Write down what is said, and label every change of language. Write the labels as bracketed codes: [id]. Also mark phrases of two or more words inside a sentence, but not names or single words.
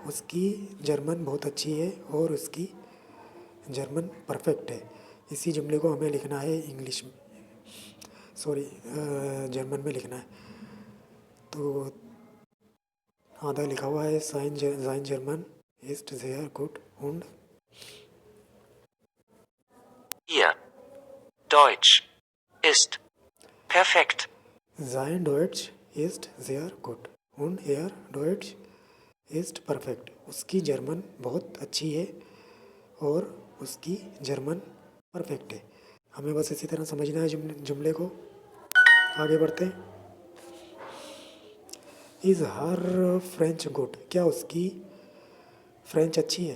[hi] उसकी जर्मन बहुत अच्छी है और उसकी जर्मन परफेक्ट है। इसी जुमले को हमें लिखना है इंग्लिश में, सॉरी जर्मन में लिखना है। तो आधा लिखा हुआ है, [de] sein German ist sehr gut und Ihr Deutsch ist perfekt. sein Deutsch ist sehr gut und ihr Deutsch ist perfect। [hi] उसकी जर्मन बहुत अच्छी है और उसकी जर्मन परफेक्ट है। हमें बस इसी तरह समझना है जुमले को। आगे बढ़ते हैं। [en] is her French good, [hi] क्या उसकी फ्रेंच अच्छी है?